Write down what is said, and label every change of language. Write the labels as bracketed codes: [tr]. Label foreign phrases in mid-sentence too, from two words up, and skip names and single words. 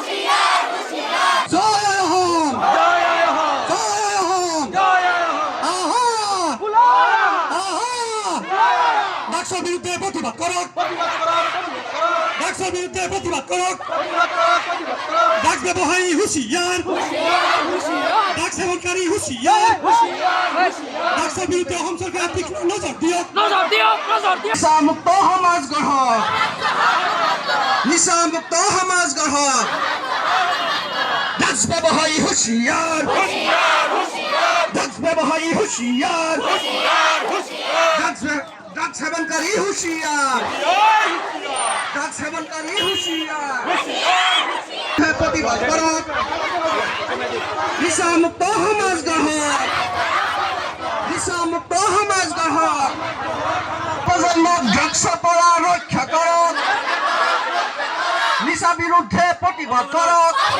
[as] জয় অসম জয় অসম আহা ড্রাগসের বিরুদ্ধে প্রতিবাদ করক ড্রাগসের বিরুদ্ধে প্রতিবাদ করক ড্রাগস ব্যবহারী হুঁশিয়ার ড্রাগস সেবনকারী হুঁশিয়ার ড্রাগসের বিরুদ্ধে অসম সরকার তীক্ষ্ণ নজর দিয়ক নিশামুক্ত সমাজ গঢ়ক নিশামুক্ত সমাজ গঢ়ক ড্ৰাগছ ব্যৱহাৰী হুঁশিয়াৰ ড্ৰাগছ ব্যৱহাৰী হুঁশিয়াৰ ড্ৰাগছ সেৱনকাৰী হুঁশিয়াৰ ড্ৰাগছ সেৱনকাৰী হুঁশিয়াৰ প্ৰতিবাদ কৰক নিশামুক্ত সমাজ গঢ়ক নিশামুক্ত সমাজ গঢ়ক প্ৰজন্মক ড্ৰাগছৰ পৰা ৰক্ষা কৰক নিশা বিৰুদ্ধে প্ৰতিবাদ কৰক